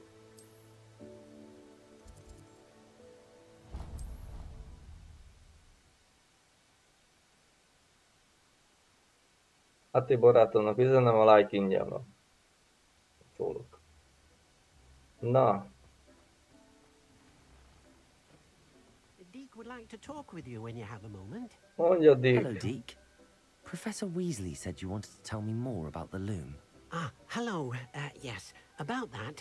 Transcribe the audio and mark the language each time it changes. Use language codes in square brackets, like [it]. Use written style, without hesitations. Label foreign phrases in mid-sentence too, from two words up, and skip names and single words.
[hu] Hát én barátomnak üzenem, a like ingyen van. Szólok. Na. [en] Deke would like to talk with you when you have a moment. [hu] Mondja, Dick. [en] Hello, Deke. Professor Weasley said you wanted to tell me more about the loom. Hello. Yes, about that.